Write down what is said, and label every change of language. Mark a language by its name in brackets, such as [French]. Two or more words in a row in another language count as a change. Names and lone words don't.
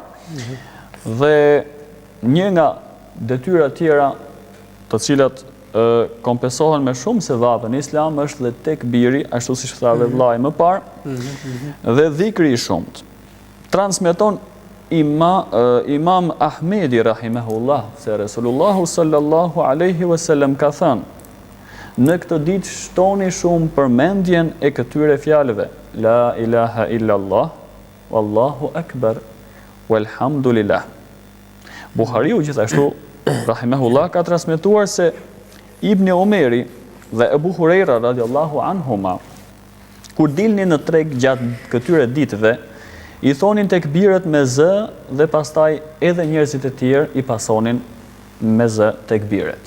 [Albanian] Dhe një nga detyrat tjera të cilat kompensohen me shumë sevape në Islam është dhe tekbiri, ashtu siç tha vllai më parë, dhe dhikri i shumt. Transmeton Imam Ahmedi rahimahullah se Resulullahu [Arabic] صلى الله عليه وسلم [Albanian] ka thënë, në këtë ditë shtoni shumë përmendjen e këtyre fjalëve: [Arabic] لا إله إلا الله، والله أكبر، والحمد لله. [Albanian] Buhariu gjithashtu rahimahullah ka transmetuar se Ibni Omeri dhe Ebu Hurejra [Arabic] رضي الله عنهما [Albanian] kur dilnin në treg gjatë këtyre ditëve, i thonin tekbiret me zë dhe pastaj edhe njerëzit e tjerë i pasonin me zë tekbiret.